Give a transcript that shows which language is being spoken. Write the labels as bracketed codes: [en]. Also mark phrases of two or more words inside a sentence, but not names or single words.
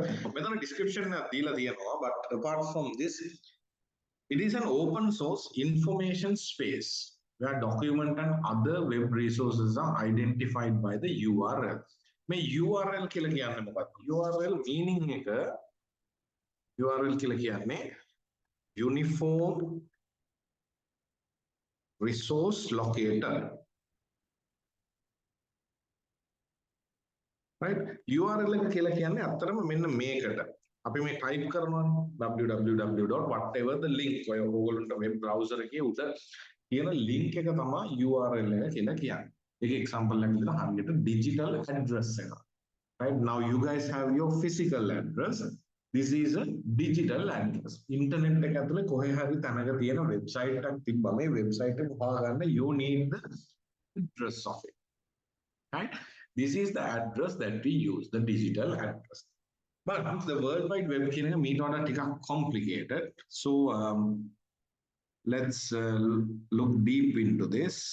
[si] මෙතන description එක දීලා තියෙනවා, [en] but apart from this, it is an open source information space where document and other web resources are identified by the URL. [si] මේ URL කියලා කියන්නේ මොකක්ද? URL meaning එක URL කියලා කියන්නේ [en] Uniform Resource Locator. Right? [si] URL එක කියලා කියන්නේ අත්‍තරම මෙන්න මේකට. අපි මේ type කරනවානේ www. [en] whatever the link [si] ඔය ඕගොල්ලන්ට [en] web browser [si] එකේ උඩ තියෙන link එක තමයි URL එක කියලා කියන්නේ. ඒක example එකක් විදිහට හරියට [en] digital address [si] එක. [en] Right? Now you guys have your physical address. This is a digital address. [si] Internet එක ඇතුලේ කොහේ හරි තැනක තියෙන website එකක් තිබ්බම මේ website එක හොයාගන්න [en] you need the address of it. Right? This is the address that we use, the digital address. But the [si] World Wide Web කියන එක මීට වඩා ටිකක් complicated. [en] So let's look deep into this.